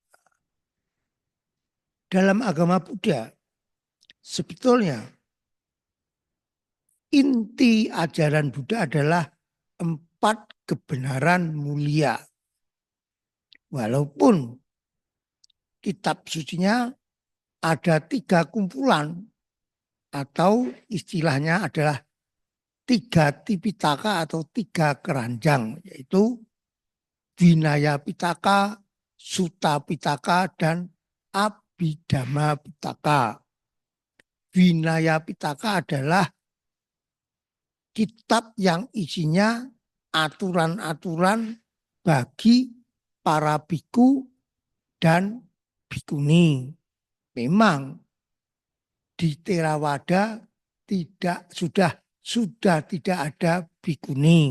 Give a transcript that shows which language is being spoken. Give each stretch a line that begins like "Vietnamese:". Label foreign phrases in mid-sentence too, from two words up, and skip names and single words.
Indonesian: Dalam agama Buddha sebetulnya inti ajaran Buddha adalah 4 kebenaran mulia. Walaupun kitab sucinya ada 3 kumpulan atau istilahnya adalah 3 tipitaka atau 3 keranjang, yaitu Vinaya Pitaka, Sutta Pitaka, dan Abhidhamma Pitaka. Vinaya Pitaka adalah kitab yang isinya aturan-aturan bagi para biku dan bikuni. Memang di Theravada sudah tidak ada bikuni.